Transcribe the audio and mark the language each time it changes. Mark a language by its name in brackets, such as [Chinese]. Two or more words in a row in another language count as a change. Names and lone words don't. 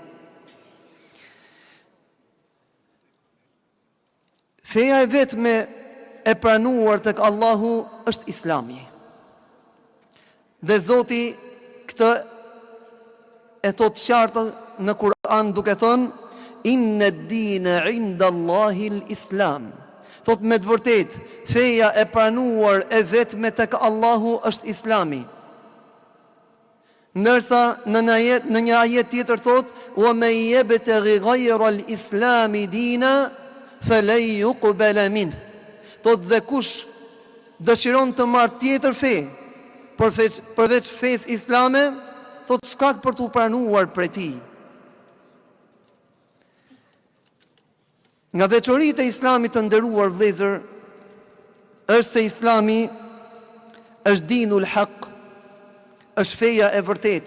[Albanian] Feja e vetme e pranuar tek Allahu është Islami. Dhe Zoti këtë e thot qartë në Kur'an duke thënë: [Arabic] إن الدين عند الله الإسلام. [Albanian] Thot me të vërtet, feja e pranuar e vetme tek Allahu është Islami. Ndërsa në një ajet tjetër thot: [Arabic] "ومن يبتغ غير الإسلام دينا فلن يقبل منه." [Albanian] Thot dhe kush dëshiron të marrë tjetër fe përveç fesë islame, thot s'ka për t'u pranuar prej tij. Nga veçoritë e Islamit të nderuar vëllezër, është se Islami është [Arabic] دين الحق, [Albanian] është feja e vërtet.